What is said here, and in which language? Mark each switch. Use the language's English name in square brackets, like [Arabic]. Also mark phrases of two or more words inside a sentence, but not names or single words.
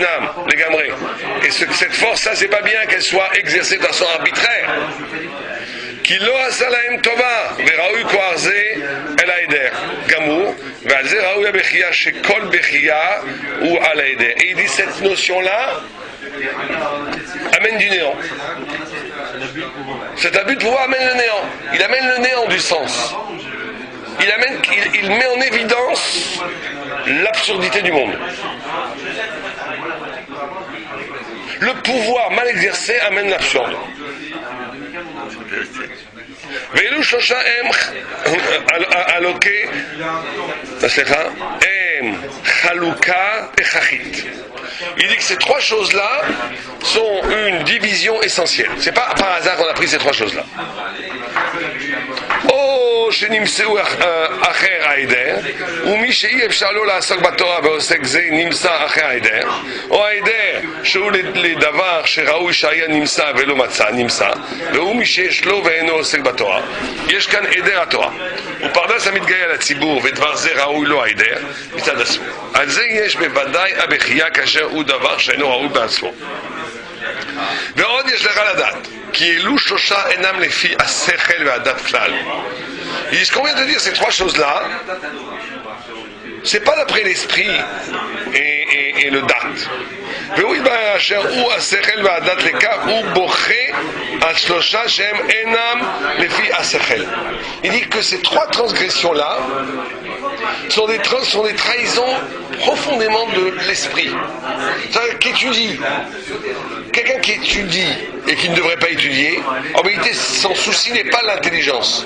[French] Et cette force, ça c'est pas bien qu'elle soit exercée de façon arbitraire. [Hebrew] כי לא עשה להם טובה, וראוי כבר זה אל העדר, גמור, ועל זה ראוי הבכייה שכל בכייה הוא על העדר. [French] Et il dit cette notion-là amène du néant. Cet abus de pouvoir amène le néant. Il amène le néant du sens. Il met en évidence l'absurdité du monde. Le pouvoir mal exercé amène l'absurde. [Hebrew] ואילו שלושה הם אלוקי, סליחה, הם חלוקה הכרחית. [French] Il dit que ces trois choses-là sont une division essentielle. C'est pas par hasard qu'on a pris ces trois choses-là. [Hebrew] או שנמצאו אחר העדר, ומי שאי אפשר לו לעסוק בתורה ועוסק זה נמצא אחר העדר, או העדר שהוא לדבר שראוי שהיה נמצא ולא מצא, נמצא, והוא מי שיש לו ואינו עוסק בתורה. יש כאן עדר התורה. ופרדס המתגאה לציבור ודבר זה ראוי לו העדר, מצד אסור. על זה יש בוודאי הבכייה כאשר הוא דבר שאינו ראוי בעצמו. ועוד יש לך לדעת, כי אלו שלושה אינם לפי השכל והדת כלל. [French] Ce qu'on vient de dire, ces trois choses-là, c'est pas d'après l'esprit et le date. [Hebrew] והוא יתברר אשר הוא השכל והדת לכך, הוא בוכה על שלושה שהם אינם לפי השכל. [French] Il dit que ces trois transgressions-là sont des trahisons profondément de l'esprit. C'est-à-dire qu'étudie, quelqu'un qui étudie et qui ne devrait pas étudier, en réalité son souci n'est pas l'intelligence.